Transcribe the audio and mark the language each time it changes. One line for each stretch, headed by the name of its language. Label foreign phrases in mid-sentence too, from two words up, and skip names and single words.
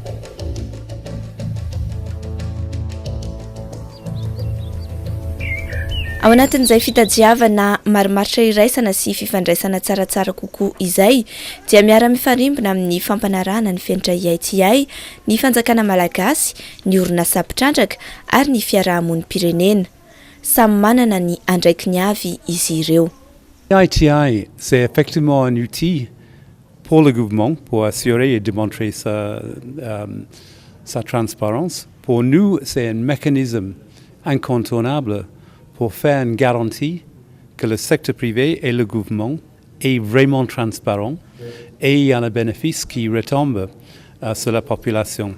Malagasy: Ao anatin'izay fitadiavana marimaritra iraisana sy fifandraisana tsaratsara kokoa izay dia miara-mifarimbona amin'ny fampanarahana ny fenitra EITI, ny fanjakana malagasy, ny orinasa mpitrandraka ary ny fiarahamonim-pirenena. Samy manana ny andraikiny avy izy ireo.
French: EITI, c'est effectivement un outil pour le gouvernement pour assurer et démontrer sa transparence. Pour nous, c'est un mécanisme incontournable pour faire une garantie que le secteur privé et le gouvernement est vraiment transparent et il y a un bénéfice qui retombe sur la population.